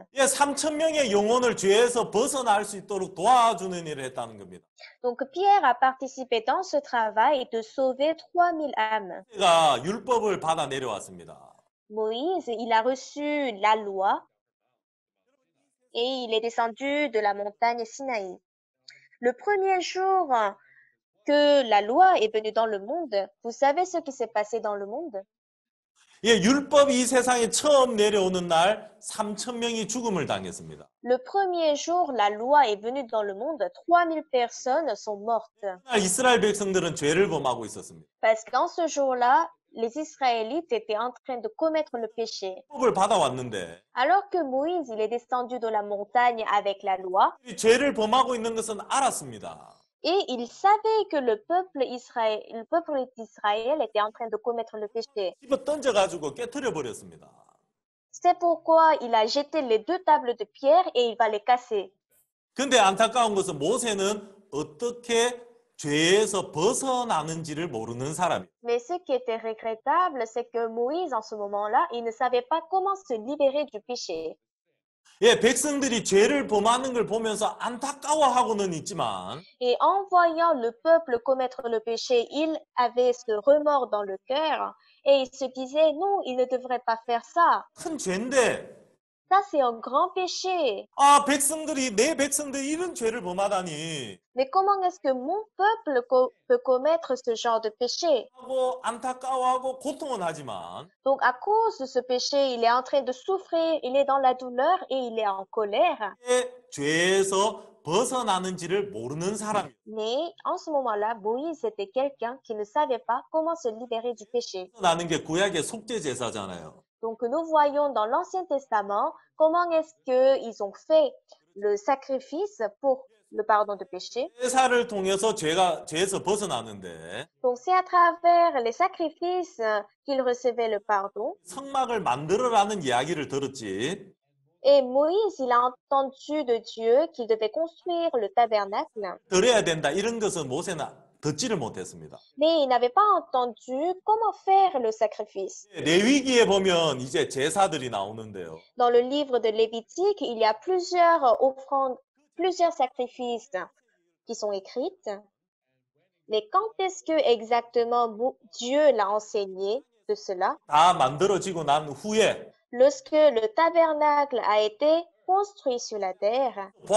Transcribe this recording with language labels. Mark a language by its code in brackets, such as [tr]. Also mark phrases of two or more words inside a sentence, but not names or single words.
[ko] 예, 3천 명의 영혼을 죄에서 벗어날 수 있도록 도와주는 일을 했다는 겁니다. [fr] Donc Pierre a participé dans ce travail de sauver 3000 âmes. [ko] 그가 율법을 받아 내려왔습니다. [fr] Moïse, il a reçu la loi et il est descendu de la montagne Sinaï. Le premier jour que la loi est venue dans le monde, vous savez ce qui s'est passé dans le monde? [ko] 예, 율법이 이 세상에 처음 내려오는 날 3천 명이 죽음을 당했습니다. [fr] Le premier jour, la loi est venue dans le monde, 3000 personnes sont mortes. [ko] 그날 이스라엘 백성들은 죄를 범하고 있었습니다. [fr] Parce que dans ce jour-là, les Israélites étaient en train de commettre le péché. [ko] 율법을 받아왔는데 [fr] Alors que Moïse, il est descendu de la montagne avec la loi, [ko] 이 죄를 범하고 있는 것은 알았습니다. [fr] et il savait que le peuple d'Israël était en train de commettre le péché. [ko] 집어 던져가지고 깨트려 버렸습니다. [fr] C'est pourquoi il a jeté les 2 tables de pierre et il va les casser. [ko] 근데 안타까운 것은 모세는 어떻게 죄에서 벗어나는지를 모르는 사람이에요. [fr] Mais ce qui était regrettable, c'est que Moïse, en ce moment-là, il ne savait pas comment se libérer du péché. [ko] 예, 백성들이 죄를 범하는 걸 보면서 안타까워하고는 있지만 [fr] Et en voyant le peuple commettre le péché, il avait ce remords dans le cœur et il se disait, non, il ne devrait pas faire ça. [ko] 큰 죄인데 [fr] Ça, c'est un grand péché. [ko] 아, 내 백성들이 이런 죄를 범하다니 [fr] Mais comment est-ce que mon peuple peut commettre ce genre de péché? [ko] 하고 안타까워하고 고통은 하지만 [fr] Donc, à cause de ce péché, il est en train de souffrir, il est dans la douleur et il est en colère. [ko] 왜 죄에서 벗어나는지를 모르는 사람이에요. [fr] Mais en ce moment-là, Moïse était quelqu'un qui ne savait pas comment se libérer du péché. [ko] 나는 게 구약의 속죄 제사잖아요. [fr] Donc, nous voyons dans l'Ancien Testament comment est-ce qu'ils ont fait le sacrifice pour le pardon de péché. [ko] 제사를 통해서 죄에서 벗어나는데 [fr] Donc, c'est à travers les sacrifices qu'ils recevaient le pardon. [ko] 성막을 만들어라는 이야기를 들었지. [fr] Et Moïse, il a entendu de Dieu qu'il devait construire le tabernacle, [ko] 드려야 된다 이런 것은 모세는 듣지를 못했습니다. [fr] mais il n'avait pas entendu comment faire le sacrifice. [ko] 레위기에 보면 이제 제사들이 나오는데요. [fr] Dans le livre de Lévitique, il y a plusieurs offrandes, plusieurs sacrifices qui sont écrites. Mais quand est-ce que exactement Dieu l'a enseigné de cela? [ko] 다 만들어지고 난 후에 [fr] Lorsque le tabernacle a été construit sur la terre,